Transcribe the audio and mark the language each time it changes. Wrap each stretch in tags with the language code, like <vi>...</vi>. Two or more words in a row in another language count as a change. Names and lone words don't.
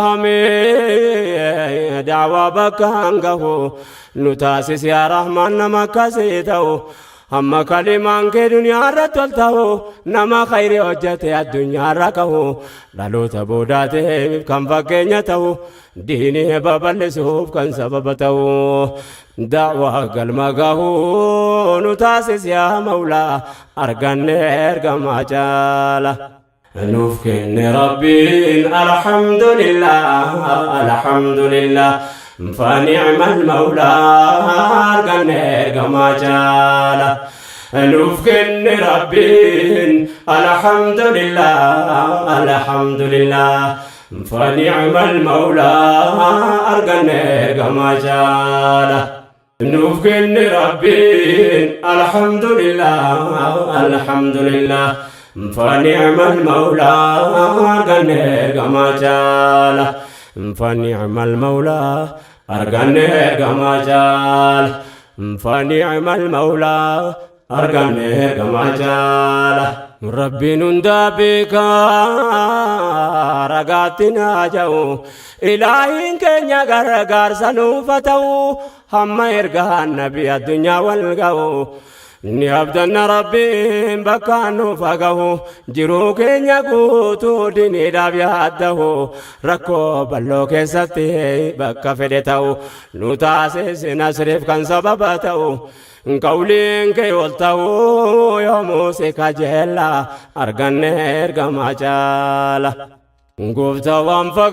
<om>fahamee daawaa bakkaan gahu nu taasisi</om> <ar>يا رحمن</ar> <om>nama akkasii ta'u amma kalimaan kee duniyaarra tolta'u nama khayri hojjete addunyaarra ka'u dhaloota boodaateef kan fakkeenya ta'u diinii babal'isuuf kan sababa ta'u daawaa galma gahu nu taasisi</om> <ar>يا مولى</ar> <om>arganne ergamaa jaala nuuf kenne rabbiin</om> <ar>الحمد لله فنعم المولى</ar> <om>arganne ergamaa jaala nuuf kenne rabbiin</om> <ar>الحمد لله فنعم المولى</ar> <om>arganne ergamaa jaala nuuf kenne rabbiin</om> <ar>الحمد لله فنعم المولى</ar> <om>arganne ergamaa jaala</om> <ar>فنعم المولى</ar> <om>arganne ergamaa jaala</om> <ar>فنعم المولى</ar> <om>arganne ergamaa jaala rabbiin hundaa beekaa ragaatti naa ja'u ilaahiin keenya gargaarsa nuuf ta'u hamma ergaan nabi addunyaa wal ga'u ni abdanna rabbiin bakkaan nuuf gahu jiruu keenya guutuu diniidhaaf yaaddahu rakkoo bal'oo keessatti bakka fedhe ta'u nu taasisi nasriif kan sababa ta'u qawliin kee ol ta'u yoomuu si kajeella arganne ergamaa jaala gooftaa waan</om>